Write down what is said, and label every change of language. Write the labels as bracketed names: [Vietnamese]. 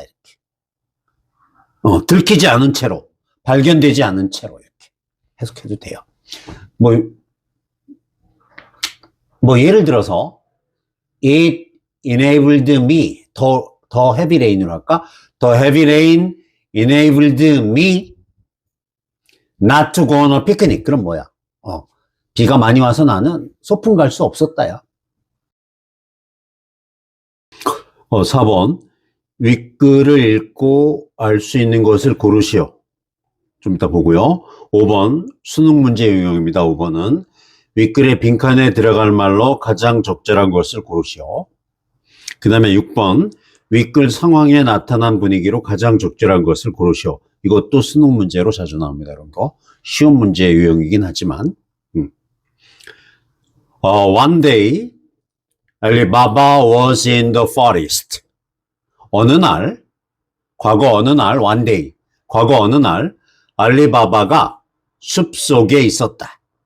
[Korean] 이렇게. 들키지 않은 채로, 발견되지 않은 채로 이렇게 해석해도 돼요. 예를 들어서 [English] it enabled me [Korean] 더 [English] heavy rain으로 할까? The heavy rain enabled me not to go on a picnic. [Korean] 그럼 뭐야? 비가 많이 와서 나는 소풍 갈 수 없었다야. 4번. 윗글을 읽고 알 수 있는 것을 고르시오. 좀 이따 보고요. 5번. 수능 문제 유형입니다. 5번은. 윗글의 빈칸에 들어갈 말로 가장 적절한 것을 고르시오. 그 다음에 6번. 윗글 상황에 나타난 분위기로 가장 적절한 것을 고르시오. 이것도 수능 문제로 자주 나옵니다. 이런 거. 쉬운 문제 유형이긴 하지만. [English] One day, Alibaba was in the forest. [Korean] 어느 날, 과거 어느 날, one day, 과거 어느 날, 알리바바가 숲속에 있었다.